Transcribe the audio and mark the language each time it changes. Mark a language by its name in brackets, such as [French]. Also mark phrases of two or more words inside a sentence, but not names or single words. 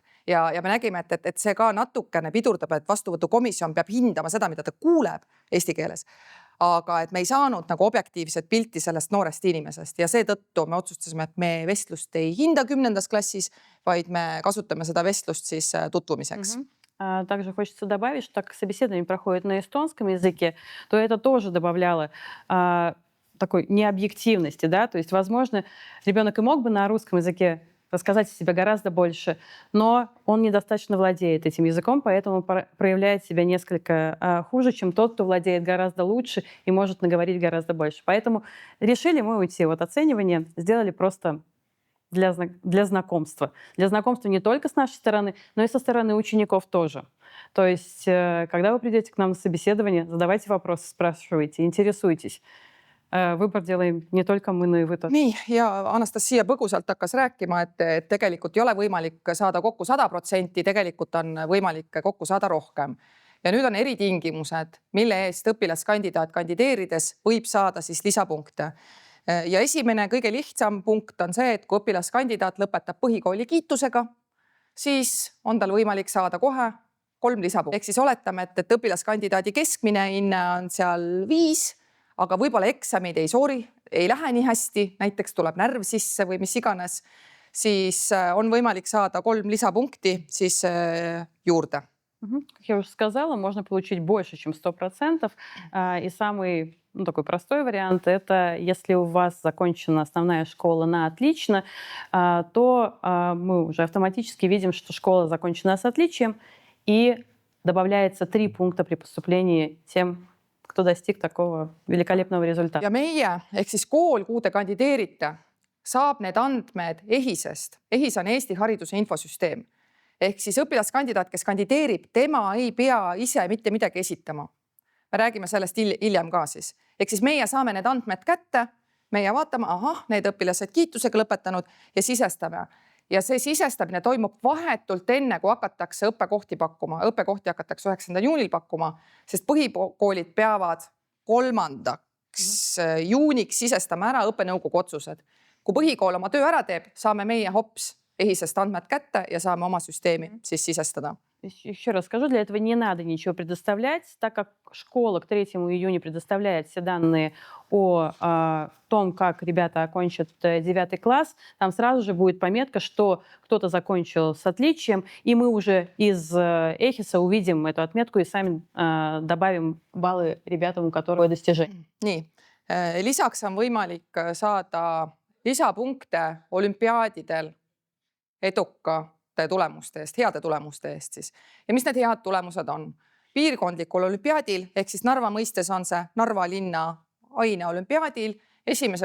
[Estonian] Ja me nägime, et see ka natukene pidurdab, et vastuvõtukomisjon peab hindama seda, mida ta kuuleb eesti keeles. aga et me ei saanud nagu objektiivset pilti sellest noorest inimesest ja seetõttu me otsustasime, et me vestlust ei hinda 10. klassis, vaid me kasutame seda vestlust siis tutvumiseks. [Russian] Также хочется добавить, что так как собеседование проходит на эстонском языке, то это тоже добавляло такой необъективности, да, то есть, возможно, ребенок и мог бы на русском языке рассказать о себе гораздо больше, но он недостаточно владеет этим языком, поэтому проявляет себя несколько хуже, чем тот, кто владеет гораздо лучше и может наговорить гораздо больше. Поэтому решили мы уйти от оценивания, сделали просто для знакомства. Для знакомства не только с нашей стороны, но и со стороны учеников тоже. То есть, когда вы придете к нам на собеседование, задавайте вопросы, спрашивайте, интересуйтесь. Выбор делаем не только мы, но и вы тоже. [Estonian] Nii, ja Anastasia põgusalt hakkas rääkima, et tegelikult ei ole võimalik saada kokku 100%, tegelikult on võimalik kokku saada rohkem. Ja nüüd on eritingimused, mille eest õpilaskandidaat kandideerides võib saada siis lisapunkte. Ja esimene kõige lihtsam punkt on see, et kui õpilaskandidaat lõpetab põhikooli kiitusega, siis on tal võimalik saada kohe 3 lisapunkti. Ehk siis oletame, et õpilaskandidaadi keskmine hinne on seal 5, aga võib-olla eksamid ei lähe nii hästi, näiteks tuleb närv sisse või mis iganes, siis on võimalik saada 3 lisapunkti siis juurde. [Russian] Как я уже сказала, можно получить больше, чем 100%. И самый такой простой вариант – это если у вас закончена основная школа на отлично, то мы уже автоматически видим, что школа закончена с отличием, и добавляется 3 пункта при поступлении тем, кто достиг такого великолепного результата. [Estonian] Ja meie, ehk siis kool, kuhu te kandideerite, saab need andmed EHIS-est. EHIS on Eesti hariduse infosüsteem. Ehk siis õpilaskandidaat, kes kandideerib, tema ei pea ise mitte midagi esitama. Me räägime sellest hiljem ka siis. Ehk siis meie saame need andmed kätte, meie vaatame, need õpilased kiitusega lõpetanud ja sisestame. Ja see sisestamine toimub vahetult enne, kui hakatakse õppekohti pakkuma. Õppekohti hakatakse 9. juunil pakkuma, sest põhikoolid peavad 3. juuniks sisestama ära õppenõukogu otsused. Kui põhikool oma töö ära teeb, saame meie hops EHIS-est andmed kätte ja saame oma süsteemi siis sisestada. [Russian] Еще раз скажу, для этого не надо ничего предоставлять, так как школа к 3 июня предоставляет все данные о том, как ребята окончат 9 класс. Там сразу же будет пометка, что кто-то закончил с отличием, и мы уже из EHIS-а увидим эту отметку и сами добавим баллы ребятам, у которых достижение. [Estonian] Nii, lisaks on võimalik saada lisapunkte olümpiaadidel edukate tulemuste eest, heade tulemuste eest siis. Ja mis need head tulemused on? Piirkondlikul olümpiaadil, ehk siis Narva mõistes on see Narva linna aineolümpiaadil 1.